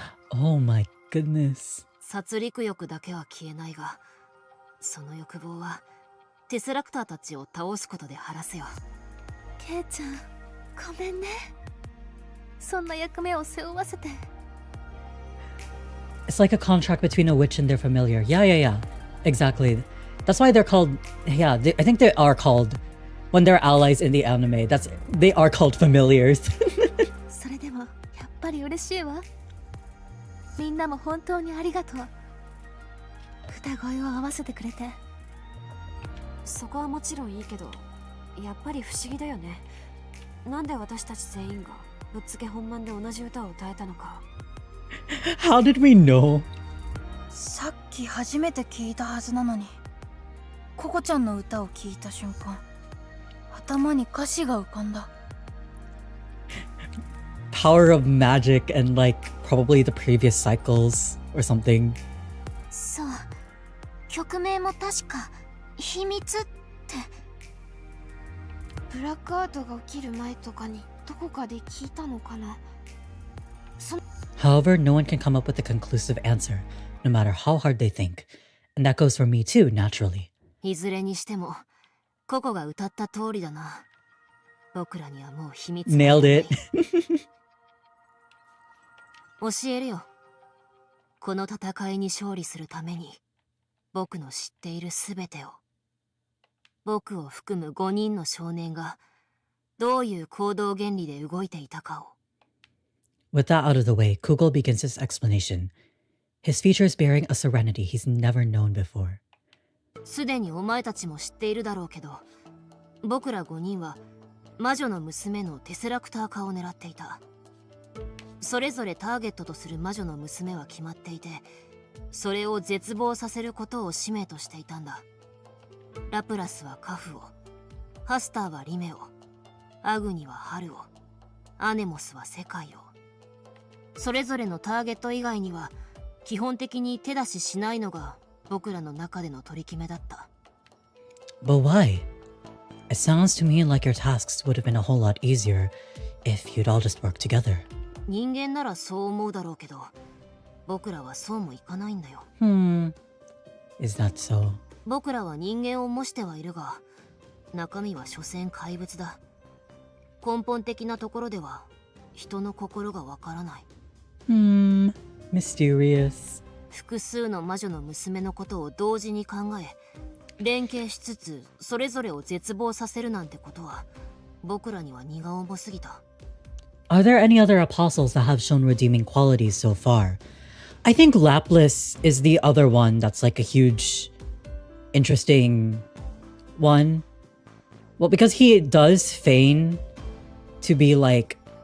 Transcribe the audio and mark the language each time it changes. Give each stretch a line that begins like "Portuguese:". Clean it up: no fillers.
English: Oh my goodness.
Japanese: 殺戮欲だけは消えないが、その欲望はテスラクターたちを倒すことで晴らすよ。ケイちゃん、ごめんね。そんな役目を背負わせて。
English: It's like a contract between a witch and their familiar. Yeah. Exactly. That's why they're called... Yeah, I think they are called... When they're allies in the anime, they are called familiars.
Japanese: それでも、やっぱり嬉しいわ。みんなも本当にありがとう。歌声を合わせてくれて。そこはもちろんいいけど、やっぱり不思議だよね。なんで私たち全員がぶっつけ本番で同じ歌を歌えたのか。
English: How did we know?
Japanese: さっき初めて聞いたはずなのに、ココちゃんの歌を聞いた瞬間、頭に歌詞が浮かんだ。
English: Power of magic and like probably the previous cycles or something.
Japanese: そう、曲名も確か秘密って。ブラックアウトが起きる前とかにどこかで聞いたのかな。
English: However, no one can come up with a conclusive answer, no matter how hard they think. And that goes for me too, naturally.
Japanese: いずれにしても、ココが歌った通りだな。僕らにはもう秘密がない。
English: Nailed it.
Japanese: 教えるよ。この戦いに勝利するために、僕の知っているすべてを。僕を含む5人の少年が、どういう行動原理で動いていたかを。
English: With that out of the way, Kugel begins his explanation. His features bearing a serenity he's never known before.
Japanese: すでにお前たちも知っているだろうけど、僕ら5人は魔女の娘のテスラクター化を狙っていた。それぞれターゲットとする魔女の娘は決まっていて、それを絶望させることを使命としていたんだ。ラプラスはカフを、ハスターはリメを、アグニは春を、アネモスは世界を。それぞれのターゲット以外には基本的に手出ししないのが僕らの中での取り決めだった。
English: But why? It sounds to me like your tasks would have been a whole lot easier if you'd all just worked together.
Japanese: 人間ならそう思うだろうけど、僕らはそうもいかないんだよ。
English: Is that so?
Japanese: 僕らは人間を模してはいるが、中身は所詮怪物だ。根本的なところでは人の心がわからない。
English: Mysterious.
Japanese: 複数の魔女の娘のことを同時に考え連携しつつそれぞれを絶望させるなんてことは僕らには荷が重すぎた。
English: Are there any other apostles that have shown redeeming qualities so far? I think Lapis is the other one that's like a huge, interesting one. Well, because he does feign to be like...